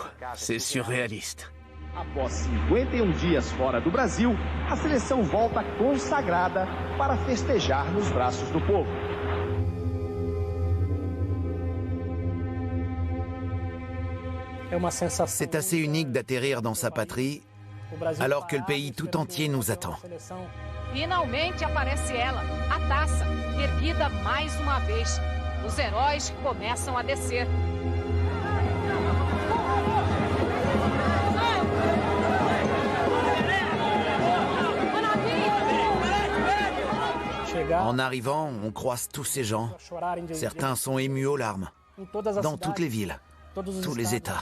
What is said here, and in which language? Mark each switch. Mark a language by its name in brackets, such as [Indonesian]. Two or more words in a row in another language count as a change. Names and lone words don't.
[French] C'est surréaliste. [Portuguese] Após 51 dias fora do Brasil, a seleção volta consagrada para festejar nos braços do povo. [French] C'est assez unique d'atterrir dans sa patrie alors que le pays tout entier nous attend. [Portuguese] Finalmente aparece ela, a taça, erguida mais uma vez. Os heróis começam a descer. [French] En arrivant, on croise tous ces gens. Certains sont émus aux larmes. Dans toutes les villes, tous les États.